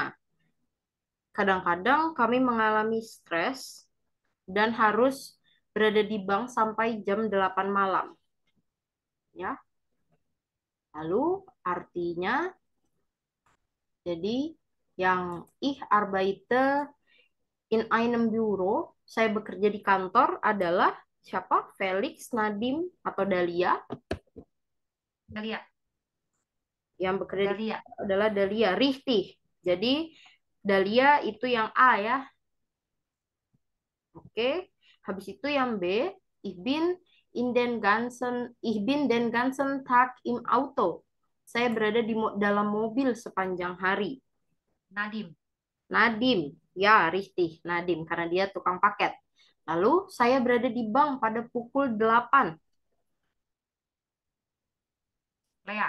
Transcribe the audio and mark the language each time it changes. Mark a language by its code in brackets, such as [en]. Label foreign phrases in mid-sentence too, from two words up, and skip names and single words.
[id] Kadang-kadang kami mengalami stres dan harus berada di bank sampai jam 8 malam. Ya. Lalu artinya jadi yang [de] ich arbeite in einem Büro, [id] saya bekerja di kantor adalah siapa? Felix, Nadim, atau Dahlia. Dalia. Yang bekerja di Dalia. kantor adalah Dahlia, Richtig. Jadi Dahlia itu yang A ya. Oke. Habis itu yang B, [de] ich bin den ganzen Tag im Auto. [id] Saya berada di dalam mobil sepanjang hari. Nadim. Nadim, ya Richtig, Nadim karena dia tukang paket. Lalu saya berada di bank pada pukul 8. Lea.